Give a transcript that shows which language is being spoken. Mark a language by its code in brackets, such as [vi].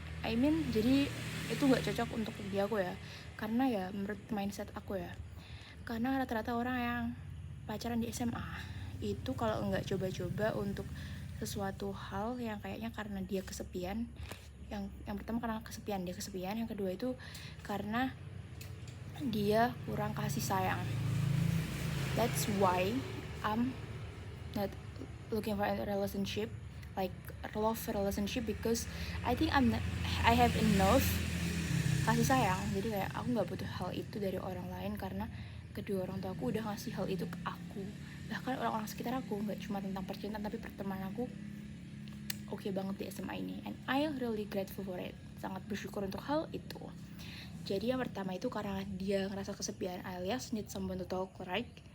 [en] I mean, [id] jadi itu nggak cocok untuk dia aku ya, karena ya menurut mindset aku ya, karena rata-rata orang yang pacaran di SMA itu kalau nggak coba-coba untuk sesuatu hal yang kayaknya karena dia kesepian, yang pertama karena dia kesepian, yang kedua itu karena dia kurang kasih sayang. [en] That's why I'm not looking for a relationship, like a love relationship, because I think I have enough [id] kasih sayang. Jadi kayak aku nggak butuh hal itu dari orang lain, karena kedua orang tua aku udah ngasih hal itu ke aku. Bahkan orang-orang sekitar aku, nggak cuma tentang percintaan tapi pertemanan aku oke banget di SMA ini, [en] and I really grateful for it. [id] Sangat bersyukur untuk hal itu. Jadi yang pertama itu karena dia ngerasa kesepian alias [en] need someone to talk, right?